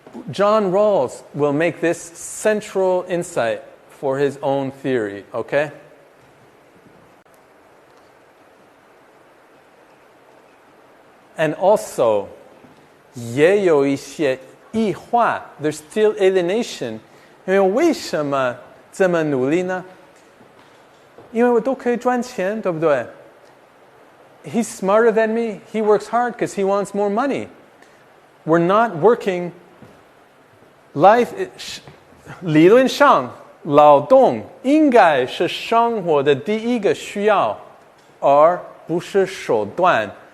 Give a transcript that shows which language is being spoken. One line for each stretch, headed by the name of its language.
English: John Rawls will make this central insight for his own theory, okay? And also,
Chinese: 也有一些异化
English: there's still alienation.
Chinese: 因为为什么这么努力呢？因为我都可以赚钱，对不对？
English: He's smarter than me. He works hard because he wants more money. We're not working.
Chinese: Life 理论上劳动应该是生活的第一个需要，而不是手段。